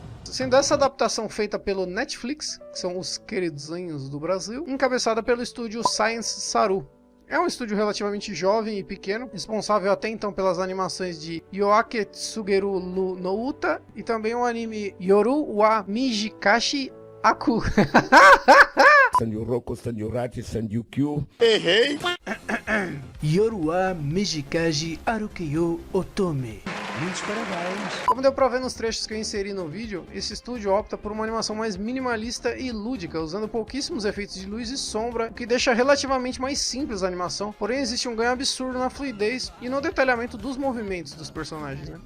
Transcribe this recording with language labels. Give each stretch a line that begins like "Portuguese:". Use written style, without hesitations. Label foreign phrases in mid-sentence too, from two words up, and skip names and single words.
Portuguese: sendo essa adaptação feita pelo Netflix, que são os queridinhos do Brasil, encabeçada pelo estúdio Science Saru. É um estúdio relativamente jovem e pequeno, responsável até então pelas animações de Yoake Tsugeru no Uta e também o anime Yoru wa Mijikashi Aku. Sanyoroko, Sanyorati, Sanryukyu. Errei! Yoru wa Mijikashi Arukeyo Otome. Muitos parabéns. Como deu pra ver nos trechos que eu inseri no vídeo, esse estúdio opta por uma animação mais minimalista e lúdica, usando pouquíssimos efeitos de luz e sombra, o que deixa relativamente mais simples a animação, porém existe um ganho absurdo na fluidez e no detalhamento dos movimentos dos personagens, né?